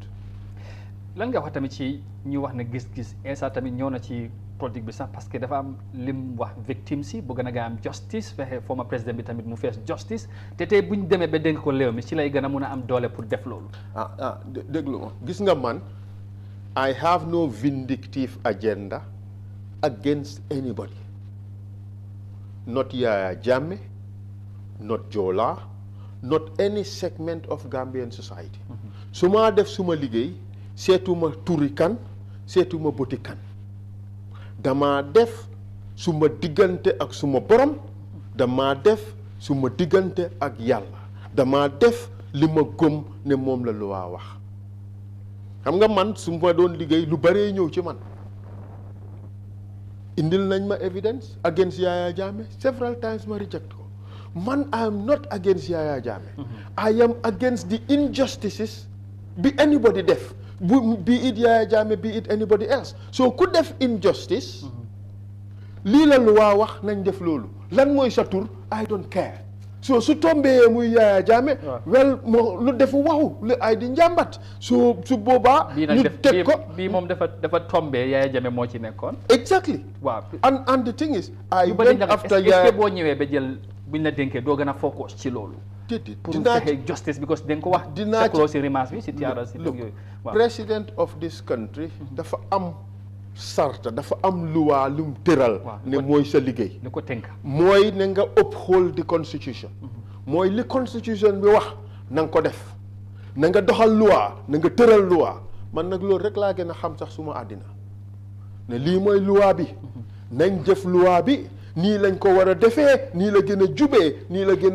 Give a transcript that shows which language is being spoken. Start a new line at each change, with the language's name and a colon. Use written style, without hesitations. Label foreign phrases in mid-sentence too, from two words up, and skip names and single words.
Wolof: lan nga wax tamit ci ñu wax ne gis-gis Essa tamit ñëw na ci politique bi sax parce que dafa am lim wax victime si bëgg na nga am justice fexe former président bi tamit mu fees justice te tey bu ñu demee ba dénk ko réew mi ci lay gën a mun a am doole pour def loolu. déglu ma gis nga man
English: I have no vindictive agenda against anybody not Yaya Jammeh not Jola not any segment of Gambian society
Wolof: su ma def suma liggéey seetuma turi kan seetuma boti kan dama def suma diggante ak suma borom dama def suma diggante ak yàlla dama def li ma gëm ne moom la lu waa wax xam nga man su ma doon liggéey lu bëree ñëw ci man indil nañ ma
English: evidence against Yaya Jammeh
Wolof: several times ma reject ko man
English: I am not against Yaya Jammeh I am against the injustices
Wolof: bi anybody def
English: be it Yaya Jammeh be it anybody else so
Wolof: ku def injustice lii la lu waa wax nañ def loolu lan mooy sa tur
English: I don't care
Wolof: so su tombee muy Yaya Jammeh wel moo lu defu waxu lu ay di njàmbat su boobaa ñu teg ko bii moom dafa tombee Yaya Jammeh moo ci nekkoon
English: exactly
Wolof: waaw
English: and the thing is I went after
Wolof: Yaya boo ñëwee ba jël buñ la dénkee doo gën a focus ci loolu pour fexe justice because dañ ko wax sekloo si remarque bi si tiara si yooyu
English: president of this country
Wolof: dafa am sarta dafa am luwaa lu mu tëral ne mooy sa liggéey ni ko tënk mooy ne nga
English: uphold the constitution
Wolof: mooy li constitution bi wax na nga ko def na nga doxal luwaa na nga tëral luwaa man nag loolu rek laa gën a xam sax suma àddina ne lii mooy luwaa bi nañ jëf luwaa bi nii lañ ko war a defee nii la gën a jubee nii la gën